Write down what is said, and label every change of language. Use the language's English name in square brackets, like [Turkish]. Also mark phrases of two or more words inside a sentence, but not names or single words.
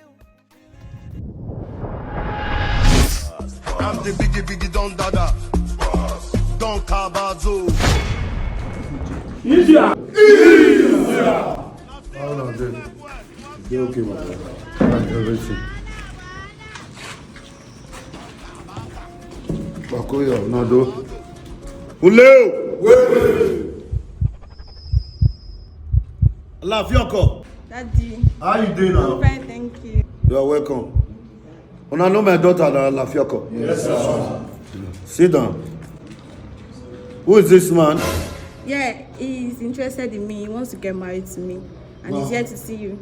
[English] I'm the biggie Don Dada. Don Cabazo. Hold on, dude. You okay, my brother? Right, everything. Bakoyo, Nado. Uleo! Lafioko. Daddy. How you doing now? Fine, thank you. You are welcome. When I know my daughter, Lafioko. Yes, sir. Sit down. Who is this man? Yeah, he's interested in me. He wants to get married to me. And he's here to see you.